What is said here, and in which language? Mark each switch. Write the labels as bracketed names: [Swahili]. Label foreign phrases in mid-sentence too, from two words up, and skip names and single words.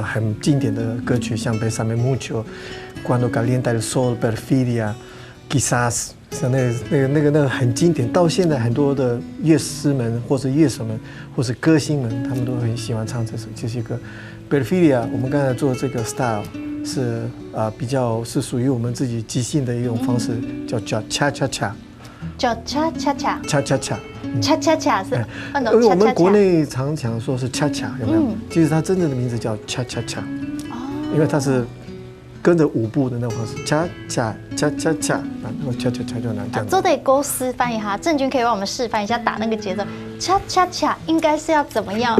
[Chinese] 很经典的歌曲，像《Bésame Mucho》、Cuando Calienta el Sol、Perfidia、Quizás，像那个很经典，到现在很多的乐师们或者乐手们或是歌星们，他们都很喜欢唱这首这些歌。Perfidia， 我们刚才做这个 style 是比较是属于我们自己即兴的一种方式，叫 cha cha cha，叫 cha cha cha cha cha cha。恰恰恰是，因为我们国内常讲说是恰恰，有没有？其实它真正的名字叫恰恰恰，因为它是跟着舞步的那种方式，恰恰恰恰恰，然后恰恰恰就那这样。这得勾示范一下，郑钧可以帮我们示范一下打那个节奏，恰恰恰应该是要怎么样？